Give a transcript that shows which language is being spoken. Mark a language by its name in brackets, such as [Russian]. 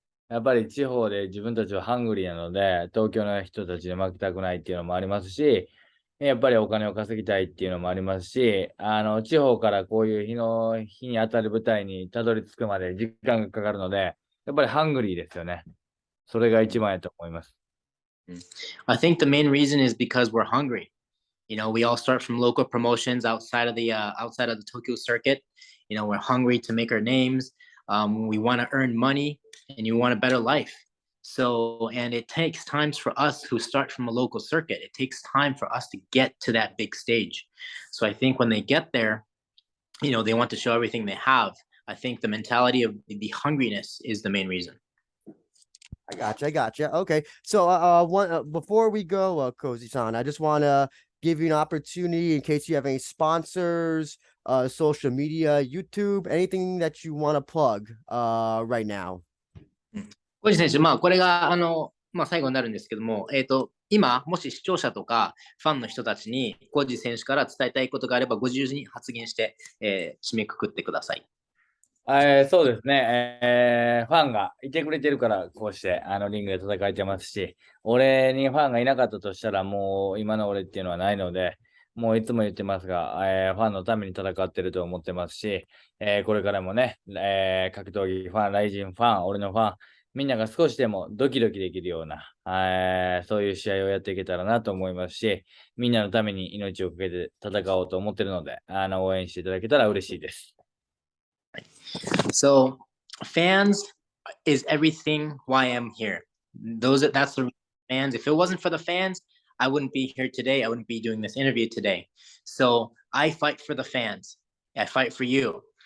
[Japanese] やっぱり地方で自分たちはハングリーなので、東京の人たちに負けたくないっていうのもありますし、やっぱりお金を稼ぎたいっていうのもありますし、地方からこういう日に当たる舞台にたどり着くまで時間がかかるので、やっぱりハングリーですよね。それが一番やと思います。 [English] I think the main reason is because we're hungry. You know, we all start from local promotions outside of the Tokyo circuit. You know, we're hungry to make our names. We want to earn money, and you want a better life. So, and it takes times for us who start from a local circuit. It takes time for us to get to that big stage. So, I think when they get there, you know, they want to show everything they have. I think the mentality of the hungriness is the main reason. I gotcha. Okay. So, one before we go, Kouzi-san, I just want to give you an opportunity in case you have any sponsors, social media, YouTube, anything that you want to plug, right now. [Japanese] 小路選手、まあ、これが、まあ、最後になるんですけども、今、もし視聴者とかファンの人たちに、小路選手から伝えたいことがあれば、ご自由に発言して、締めくくってください。そうですね、ファンがいてくれてるから、こうしてリングで戦えてますし、俺にファンがいなかったとしたら、もう今の俺っていうのはないので、もういつも言ってますが、ファンのために戦ってると思ってますし、これからもね、格闘技ファン、ライジンファン、俺のファン、みんなが少しでもドキドキできるような、そういう試合をやっていけたらなと思いますし、みんなのために命をかけて戦おうと思ってるので、応援していただけたら嬉しいです。 [English] So, fans is everything why I'm here. That's the fans. If it wasn't for the fans, I wouldn't be here today. I wouldn't be doing this interview today. So I fight for the fans. I fight for you.